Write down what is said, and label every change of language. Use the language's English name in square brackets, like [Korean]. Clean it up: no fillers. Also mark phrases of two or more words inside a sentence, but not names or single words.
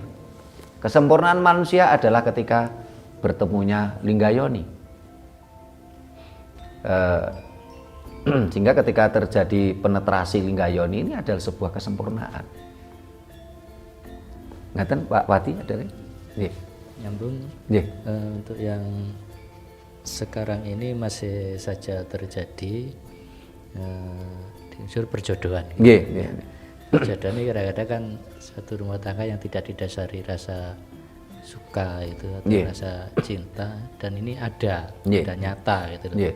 [Indonesian] Kesempurnaan manusia adalah ketika bertemunya lingga yoni. Sehingga ketika terjadi penetrasi lingga yoni ini adalah sebuah kesempurnaan. Ngaten Pak Wati ada lagi? Nggih. Nyambung. Nggih. Untuk yang sekarang ini masih saja terjadi di unsur perjodohan. Nggih, nggih. Perjodohan ini kadang-kadang kan satu rumah tangga yang tidak didasari rasa suka itu atau rasa cinta, dan ini ada nyata gitu loh.